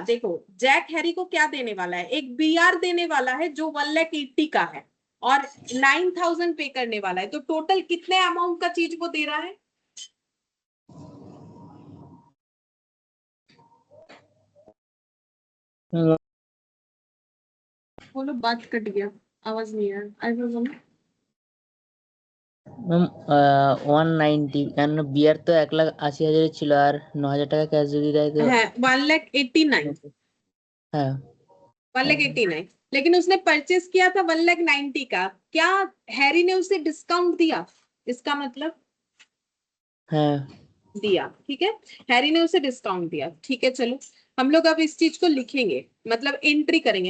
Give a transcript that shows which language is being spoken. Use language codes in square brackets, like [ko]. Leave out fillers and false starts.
[hi] देखो Jack Harry को क्या देने वाला है? एक बीआर देने वाला है जो 1,80,000 का है, और 9,000 पे करने वाला है। तो टोटल कितने अमाउंट का चीज वो दे रहा है? बोलो, बात कट गया, आवाज नहीं आया। [en] I was on. [bn] ম্যাম 190, কারণ বিয়ার তো 1,80,000 ছিল, আর 9,000 টাকা ক্যাশ যদি দেয় তো [hi] है 1,89,000। [bn] হ্যাঁ [hi] 1,89,000, लेकिन उसने परचेस किया था 1,90,000 का। क्या हैरी ने उसे डिस्काउंट दिया? इसका मतलब [bn] হ্যাঁ [hi] दिया। ठीक है, हैरी ने उसे डिस्काउंट दिया। ठीक है, चलो हम लोग अब इस चीज को लिखेंगे, मतलब एंट्री करेंगे।